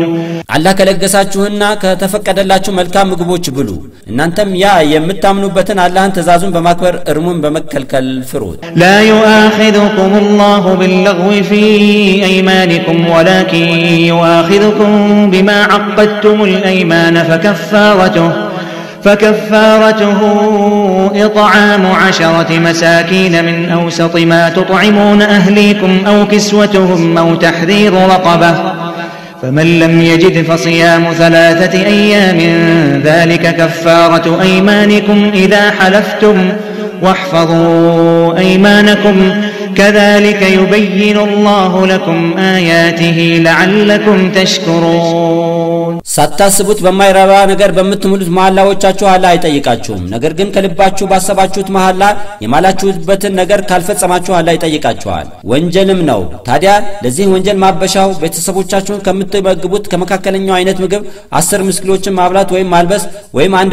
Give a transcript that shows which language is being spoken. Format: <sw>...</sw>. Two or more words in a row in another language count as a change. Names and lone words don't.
<am>አላህ ከለገሳችሁና ከተፈቀደላችሁ መልካም ምግቦች ብሉ እናንተም ያ የምታምኑበትን አላህን ተዛዙን በማክበር እርሙን በመከልከል ፍሩት</am> <ar>لا يؤاخذكم الله باللغو في أيمانكم ولكن يؤاخذكم بما عقدتم الأيمان فكفارته إطعام 10 مساكين من أوسط ما تطعمون أهليكم أو كسوتهم أو تحرير رقبة فمن لم يجد فصيام 3 أيام ذلك كفارة أيمانكم إذا حلفتم واحفظوا أيمانكم كذلك يبين الله لكم آياته لعلكم تشكرون</ar> <am>ሳታስቡት በማይረባ ነገር በመትሙሉት መሐላዎቻችሁ አላህ አይጠይቃችሁም ነገር ግን ከልባችሁ ባሰባችሁት መሐላ የማላችሁበትን ነገር ካልፈጸማችሁ አላህ ይጠይቃችኋል ወንጀልም ነው ታዲያ ለዚህ ወንጀል ማበሻው ቤተሰቦቻችሁን ከምትመግቡት ከመካከለኛው አይነት ምግብ 10 ምስኪኖችን ማብላት ወይም ማልበስ ወይም አንድ</am>